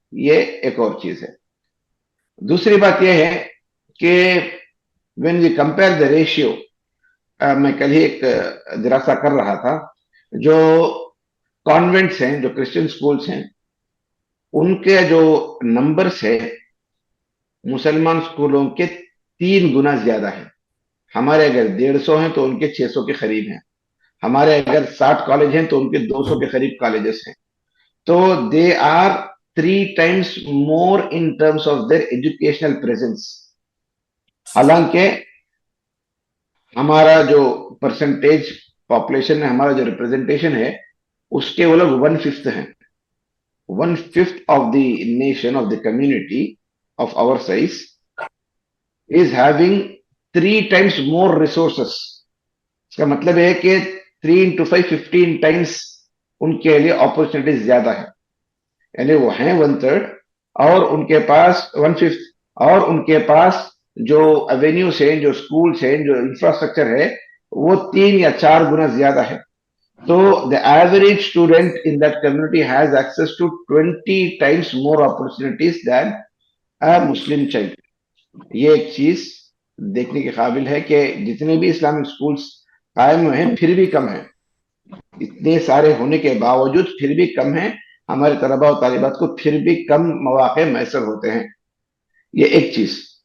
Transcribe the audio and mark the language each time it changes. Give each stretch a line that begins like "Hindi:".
Urdu: یہ ایک اور چیز ہے. دوسری بات یہ ہے کہ
English: when we compare the ratio,
Urdu: میں کل ہی ایک دراسہ کر رہا تھا, جو کانوینٹس ہیں, جو کرسچن سکولز ہیں, ان کے جو نمبرز ہے مسلمان سکولوں کے 3 گنا زیادہ ہے. ہمارے اگر 150 ہیں تو ان کے 600 کے قریب ہیں. ہمارے اگر 60 کالج ہیں تو ان کے 200 کے قریب کالجز ہیں.
English: تو they are 3 times more in terms of their educational presence.
Urdu: حالانکہ ہمارا جو پرسنٹیج پاپولیشن ہے, ہمارا جو ریپرزنٹیشن ہے, اس کے وہ لوگ 1/5 ہیں.
English: 1/5 of the nation, of the community of our size is having 3 times more resources.
Urdu: اس کا مطلب ہے کہ 3 into 5 15 times ان کے لیے اپرچونیٹیز زیادہ ہے. یعنی وہ ہیں 1/3 اور ان کے پاس 1/5, اور ان کے پاس جو ایونیوز ہیں, جو اسکولس ہیں, جو انفراسٹرکچر ہے, وہ 3 یا 4 گنا زیادہ ہے.
English: تو the average student in that community has access to 20 times more opportunities than a Muslim child.
Urdu: یہ ایک چیز دیکھنے کے قابل ہے کہ جتنے بھی اسلامک سکولز قائم ہوئے ہیں پھر بھی کم ہیں. اتنے سارے ہونے کے باوجود پھر بھی کم ہیں. ہمارے طلباء و طالبات کو پھر بھی کم مواقع میسر ہوتے ہیں. یہ ایک چیز.